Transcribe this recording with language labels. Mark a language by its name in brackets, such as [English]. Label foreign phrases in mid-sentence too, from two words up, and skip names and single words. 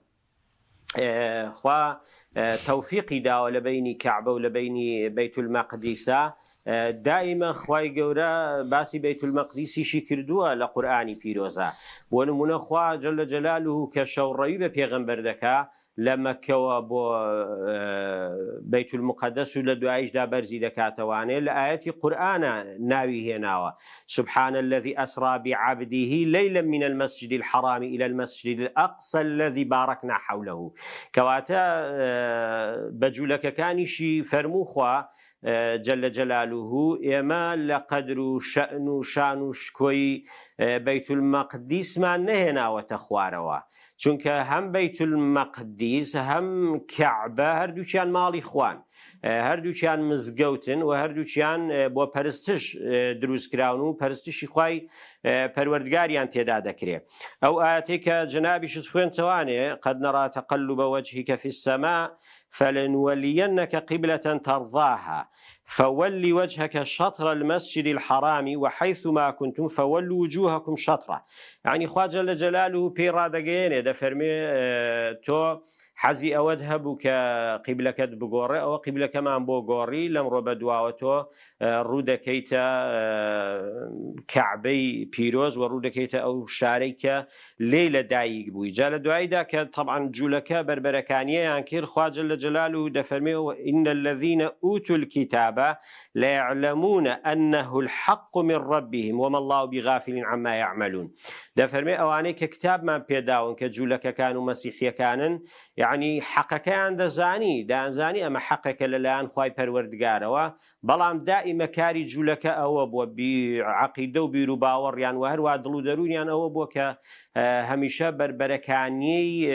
[Central Kurdish] خوا تەوفیقی داوە لە بینی کەعبە و لە بینی بەیت المەقدیسە دائیمە خوای گەورە باسی بەیت المەقدیسیشی کردووە لە قورئانی پیرۆزە بۆ نمونە خوا [Arabic] جەل جەلاله [Central Kurdish] کە شەوڕەوی بە پێغەمبەر دەکا لە مەککەوە بۆ بەیت المقدس و لە دواییشدا بەرزی دەکاتەوانێ لە ئاەتی قورئانە ناوی هێناوە [Arabic] سبحان الذي أسرى بعبده ليلا من المسجد الحرام إلى المسجد الأقصى الذي باركنا حوله [Central Kurdish] کەواتە بەجوولەکەکانیشی فەرموو خوا [Arabic] جل جلاله [Central Kurdish] ئێمە لە قەدر و شەئن و شان و شکۆی بەیت المەقدیسمان نەهێناوەتە خوارەوە چونکە هەم بەیت المەقدیس هەم کەعبە هەردووکیان ماڵی خوان هەردووچیان مزگەوتن و هەردووچیان بۆ پەرستش دروستکراون و پەرستشی خوای پەروەردگاریان تێدا دەکرێت ئەو ئاەتەی کە جەنابیشت خوێنتەوانێ قەد [Arabic] نەڕا تەقەلوب وەجهیک فی السەماء فلنولينك قبلة ترضاها فول وجهك شطر المسجد الحرام وحيثما كنتم فولوا وجوهكم شطرة يعني خوا جل جلاله [Central Kurdish] بيرا دقينه دفرمي تو حەزی ئەوەت هەبوو کە قیبلەکەت بگۆڕێ ئەوە قیبلەکەمان بۆ گۆڕی لەمڕۆ بەدواوە تۆ ڕوو دەکەیتە کەعبەی پیرۆز و ڕوو دەکەیتە ئەو شارەی کە لێی لە دایک بووی جا لە دواییدا کە طبعاً جوولەکە بربەرەکانیەیان کرد خوا [Arabic] جل جلاله [Central Kurdish] دەفەرمێەوە [Arabic] إن الذين أوتوا الكتاب ليعلمون أنه الحق من ربهم وما الله بغافل عما يعملون [Central Kurdish] دەفەرمێ ئەوانەی کە کتابمان پێداون کە جوولەکەکان و مەسیحیەکانن یعنی حەقەکەیان دەزانی ئەمە حەقەکە لەلایەن خوای پەروەردگارەوە بەڵام دائیمە کاری جوولەکە ئەوە بووە عەقیدە و بیر و باوەڕیان و هەروە دڵ و دەرونیان ئەوە بووە کە هەمیشە بربەرەکانیەی